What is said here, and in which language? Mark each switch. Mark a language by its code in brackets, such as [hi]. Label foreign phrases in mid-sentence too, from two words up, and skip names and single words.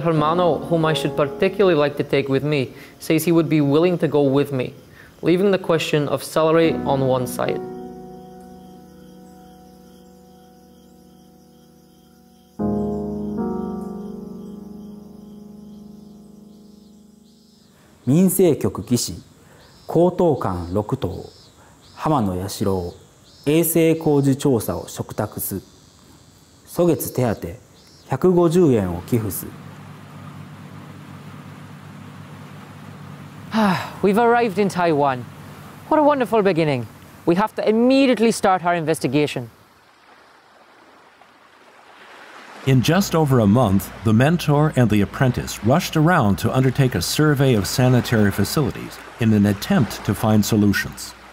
[en] Hermano, whom I should particularly like to take with me, says he would be willing to go with me, leaving the question of salary on one side. [ja] Minsei 局技師、高等官6等、浜野彌四郎、衛生工事調査を嘱託す。初月手当150円を寄付す。 [en] We've arrived in Taiwan. What a wonderful beginning. We have to immediately start our investigation. In just over a month, the mentor and the apprentice rushed around to undertake a survey of sanitary facilities in an attempt to find solutions.